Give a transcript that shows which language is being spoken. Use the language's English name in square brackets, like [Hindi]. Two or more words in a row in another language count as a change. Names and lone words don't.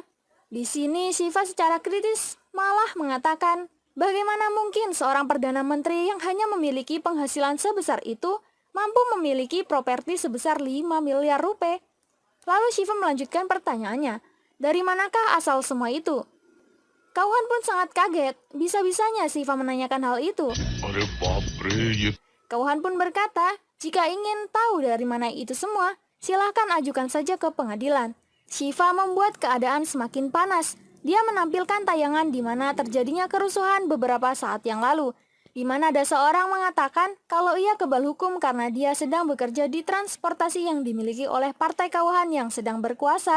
[Indonesian] Di sini Shiva secara kritis malah mengatakan, bagaimana mungkin seorang Perdana Menteri yang hanya memiliki penghasilan sebesar itu mampu memiliki properti sebesar 5 miliar rupiah? Lalu Shiva melanjutkan pertanyaannya, dari manakah asal semua itu? Kauhan pun sangat kaget, bisa-bisanya Shiva menanyakan hal itu. [Hindi] अरे बाप रे ये [Indonesian] Kauhan pun berkata, jika ingin tahu dari mana itu semua, silahkan ajukan saja ke pengadilan. Shiva membuat keadaan semakin panas. Dia menampilkan tayangan di mana terjadinya kerusuhan beberapa saat yang lalu, di mana ada seorang mengatakan kalau ia kebal hukum karena dia sedang bekerja di transportasi yang dimiliki oleh Partai Kauhan yang sedang berkuasa.